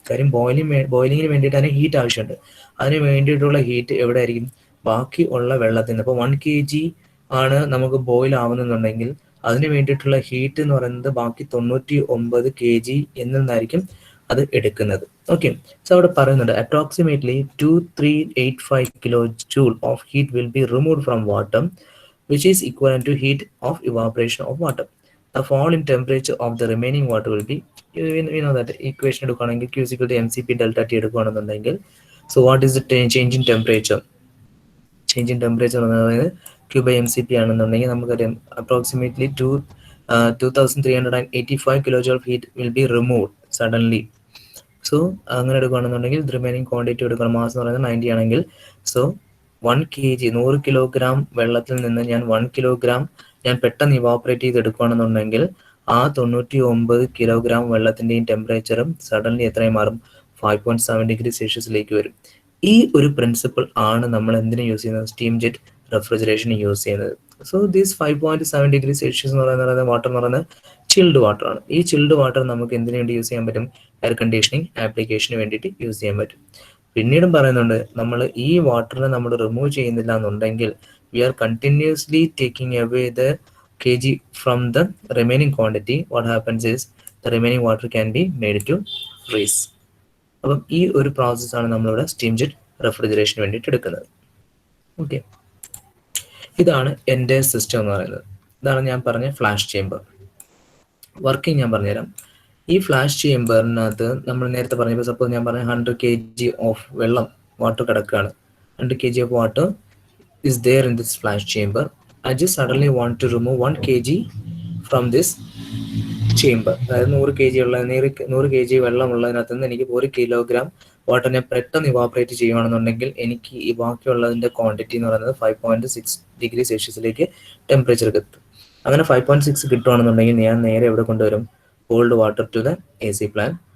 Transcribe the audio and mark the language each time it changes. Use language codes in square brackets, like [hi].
[ml] കാര്യം ബോയിലിങ്ങിന് വേണ്ടിയിട്ടാണ് ഹീറ്റ് ആവശ്യമുണ്ട്. അതിന് വേണ്ടിയിട്ടുള്ള ഹീറ്റ് എവിടെ ആയിരിക്കും, ബാക്കി ഉള്ള വെള്ളത്തിൽ നിന്ന്. ഇപ്പോൾ 1 kg ആണ് നമുക്ക് ബോയിൽ ആവുന്നുണ്ടെങ്കിൽ അതിന് വേണ്ടിയിട്ടുള്ള ഹീറ്റ് എന്ന് പറയുന്നത് ബാക്കി 99 kg എന്നിൽ നിന്നായിരിക്കും അത് എടുക്കുന്നത്. [en] okay, so [ml] അവിടെ പറയുന്നുണ്ട് [en] Approximately 2385 kilojoule of heat will be removed from water, which is equivalent to heat of evaporation of water. The fall in temperature of the remaining water will be, we know that equation [ml] എടുക്കുകയാണെങ്കിൽ [en] Q is equal to mCp delta T [ml] എടുക്കുകയാണെന്നുണ്ടെങ്കിൽ, [en] so what is the change in temperature? Change in temperature [ml] എന്ന് പറയുന്നത് [en] Q by mCp [ml] ആണെന്നുണ്ടെങ്കിൽ നമുക്കറിയാം [en] Approximately 2385 kilojoule of heat will be removed suddenly. [ml] So അങ്ങനെ എടുക്കുകയാണെന്നുണ്ടെങ്കിൽ remaining quantity എടുക്കണം, mass എന്ന് പറയുന്നത് 90 ആണെങ്കിൽ, സോ 1 kg 100 കിലോഗ്രാം വെള്ളത്തിൽ നിന്ന് ഞാൻ 1 കിലോഗ്രാം ഞാൻ പെട്ടെന്ന് ഇവാപ്പറേറ്റ് ചെയ്ത് എടുക്കുകയാണെന്നുണ്ടെങ്കിൽ ആ 99 കിലോഗ്രാം വെള്ളത്തിൻ്റെയും ടെമ്പറേച്ചറും സഡൻലി എത്രയും മാറും, 5.7 ഡിഗ്രി സെൽഷ്യസിലേക്ക് വരും. ഈ ഒരു പ്രിൻസിപ്പിൾ ആണ് നമ്മൾ എന്തിനു യൂസ് ചെയ്യുന്നത്, സ്റ്റീം ജെറ്റ് റെഫ്രിജറേഷന് യൂസ് ചെയ്യുന്നത്. സോ ദിസ് 5.7 ഡിഗ്രി സെൽഷ്യസ് എന്ന് പറയുന്നത് വാട്ടർ എന്ന് പറയുന്നത് ചിൽഡ് വാട്ടർ ആണ്. ഈ ചിൽഡ് വാട്ടർ നമുക്ക് എന്തിനു വേണ്ടി യൂസ് ചെയ്യാൻ പറ്റും, എയർ കണ്ടീഷനിങ് ആപ്ലിക്കേഷന് വേണ്ടിയിട്ട് യൂസ് ചെയ്യാൻ പറ്റും. പിന്നീടും പറയുന്നുണ്ട്, നമ്മൾ ഈ വാട്ടറിനെ നമ്മൾ റിമൂവ് ചെയ്യുന്നില്ല എന്നുണ്ടെങ്കിൽ [en] we are continuously taking away the kg from the remaining quantity. What happens is the remaining water can be made to freeze. [ml] അപ്പം ഈ ഒരു പ്രോസസ്സാണ് നമ്മളിവിടെ സ്റ്റീം ജെറ്റ് റെഫ്രിജറേഷന് വേണ്ടിയിട്ട് എടുക്കുന്നത്. ഓക്കെ, ഇതാണ് എൻ്റെ സിസ്റ്റം എന്ന് പറയുന്നത്. ഇതാണ് ഞാൻ പറഞ്ഞ ഫ്ലാഷ് ചേമ്പർ. വർക്കിംഗ് ഞാൻ പറഞ്ഞുതരാം. ഈ ഫ്ലാഷ് ചേമ്പറിനകത്ത് നമ്മൾ നേരത്തെ പറഞ്ഞപ്പോൾ, സപ്പോസ് ഞാൻ പറഞ്ഞ 100 kg ഓഫ് വെള്ളം വാട്ടർ കിടക്കുകയാണ്. [en] 100 kg of water is there in this flash chamber. I just suddenly want to remove 1 kg from this chamber. [ml] അതായത് 100 kg വെള്ളം ഉള്ളതിനകത്ത് നിന്ന് എനിക്ക് 1 കിലോഗ്രാം വാട്ടറിനെ പെട്ടെന്ന് ഇവാപ്പറേറ്റ് ചെയ്യുകയാണെന്നുണ്ടെങ്കിൽ എനിക്ക് ഈ ബാക്കിയുള്ളതിൻ്റെ ക്വാണ്ടിറ്റി എന്ന് പറയുന്നത് 5.6 ഡിഗ്രി സെൽഷ്യസിലേക്ക് ടെമ്പറേച്ചർ കിട്ടും. അങ്ങനെ 5.6 കിട്ടുകയാണെന്നുണ്ടെങ്കിൽ ഞാൻ നേരെ എവിടെ കൊണ്ടുവരും, [en] Cold water to the AC plant.